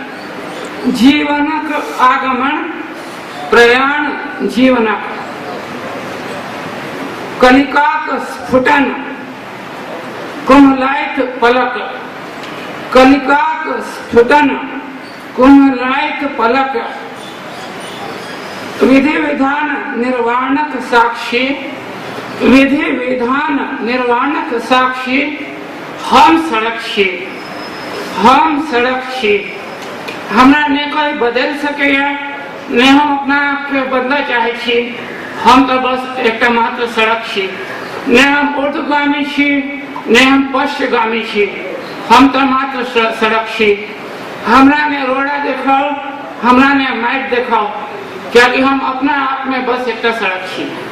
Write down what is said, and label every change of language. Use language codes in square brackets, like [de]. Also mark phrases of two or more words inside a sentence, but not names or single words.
[mai] आगमन प्रयाण जीवनक कलिकाक स्फुटन कुंभलायत पलक कलिकाक स्फुटन कुंभलायत पलक विधि विधान निर्वाणक साक्षी विधि विधान निर्वाणक साक्षी हम सड़क छी हमरा ने कोई बदल सके ने हम अपना आप के बदला चाहे छी हम तो बस एक मात्र सड़क छी ने हम ऊर्ध्वगामी छी ने हम पश्चिमगामी छी हम तो मात्र सड़क छी हमरा ने रोड़ा देखाओ हमरा ने माइट देखाओ क्या कि हम अपना आप में बस एक सड़क छी